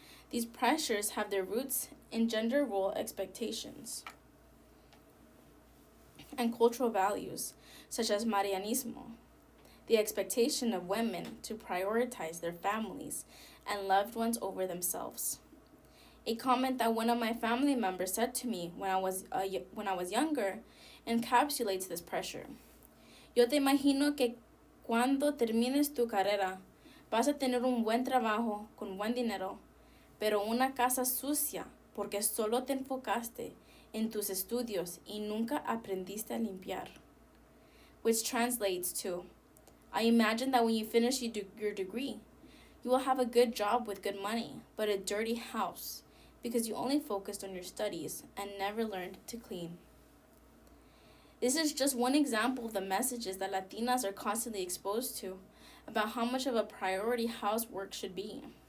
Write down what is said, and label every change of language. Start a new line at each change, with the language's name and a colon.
English: These pressures have their roots in gender role expectations and cultural values, such as Marianismo, the expectation of women to prioritize their families and loved ones over themselves. A comment that one of my family members said to me when I was younger encapsulates this pressure.
Spanish: Yo te imagino que cuando termines tu carrera, vas a tener un buen trabajo con buen dinero, pero una casa sucia porque solo te enfocaste en tus estudios y nunca aprendiste a limpiar.
English: Which translates to, I imagine that when you finish your degree, you will have a good job with good money, but a dirty house because you only focused on your studies and never learned to clean. This is just one example of the messages that Latinas are constantly exposed to about how much of a priority housework should be.